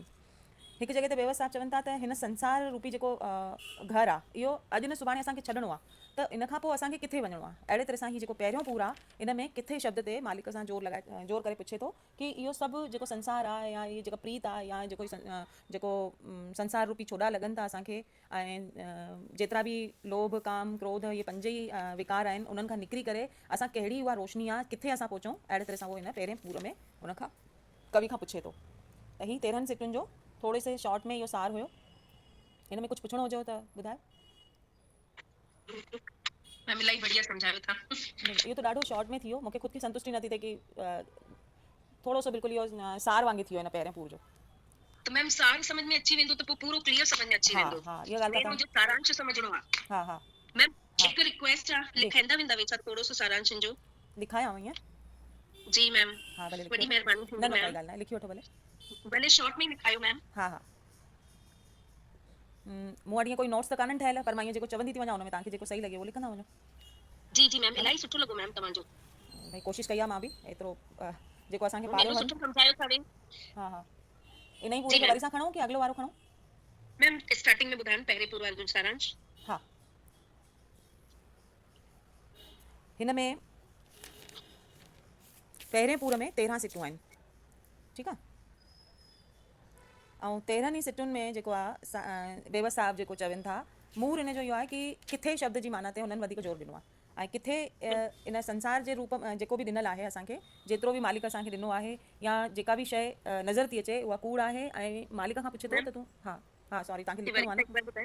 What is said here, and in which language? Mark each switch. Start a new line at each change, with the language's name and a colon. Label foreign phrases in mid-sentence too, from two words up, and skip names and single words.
Sindhi: हिकु जॻह ते बेवस साहब चवनि था त हिन संसार रूपी जेको घरु आहे इहो अॼु न सुभाणे असांखे छॾिणो आहे, त इन खां पोइ असांखे किथे वञिणो आहे। अहिड़े तरह सां ही जेको पहिरियों पूर आहे इन में किथे शब्द ते मालिक सां जोर करे पुछे थो कि इहो सभु जेको संसार आहे या इहा जेका प्रीत आहे या जेको संसार रूपी छोड़ा लॻनि था असांखे ऐं जेतिरा बि लोभ काम क्रोध इहे पंज ई विकार आहिनि उन्हनि खां निकिरी करे असां कहिड़ी उहा रोशनी आहे किथे असां पहुचूं। अहिड़े तरह सां उहो हिन पहिरें पूर में हुन खां कवि खां पुछे थो। त ही 13 सिटुनि जो थोरे से शॉर्ट में इहो सार हुयो। हिन में कुझु पुछिणो हुजेव त ॿुधायो। मैम इलाही बढ़िया समझायो था। इहो त ॾाढो शॉर्ट में थी वियो, मूंखे ख़ुदि खे संतुष्टि नथी थिए कि थोरो सो बिल्कुलु इहो सार वांगुरु थी वियो हिन पहिरें पूर जो। तो मैम सार समझ में अची वेंदो त पोइ पूरो क्लियर समझ में अची हा वेंदो। हा इहा ॻाल्हि पहिरियों जो सारांश समझणो आहे। हा हा मैम हिकु रिक्वेस्ट आहे, लिखाईंदा वेंदा वेचा थोरो सो सारांश जो। लिखायांव ईअं? जी मैम हा भले वॾी लिखी महिरबानी वठो। न थींदी न काई मैम, ॻाल्हि न आहे, लिखी वठो भले। भले शॉर्ट में ही लिखायो मैम। हा हा मूं वटि ईअं कोई नोट्स त कान्हनि ठहियल, पर मां ईअं जेको चवंदी थी वञा हुन में तव्हांखे जेको सही लॻे उहो लिखंदा वञो। जी जी मैम इलाही सुठो लॻो मैम तव्हांजो। भई कोशिशि कई आहे मां बि एतिरो जेको असांखे एॾो पारियो सुठो वञे। समझायो था वे। हा हा इन ई पूरे जी खे मैम। वरी सां खणूं कि अॻिलो वारो खणूं? मैम स्टार्टिंग में ॿुधायो पहिरें पूरो वारो सारांश। हा हिन में पहिरें पूर में 13 सिटूं आहिनि, ठीकु आहे। ऐं 13 ई सिटुनि में जेको आहे बेवस साहब जेको चवनि था मूर इन जो इहो आहे कि किथे शब्द जी माना ते हुननि वधीक जोर ॾिनो आहे ऐं किथे इन संसार जे रूप में जेको बि ॾिनल आहे असांखे, जेतिरो बि मालिक असांखे ॾिनो आहे या जेका बि शइ नज़र थी अचे उहा कूड़ आहे ऐं मालिक खां पुछे थो त तूं हा हा सॉरी तव्हांखे लिखिणो आहे न।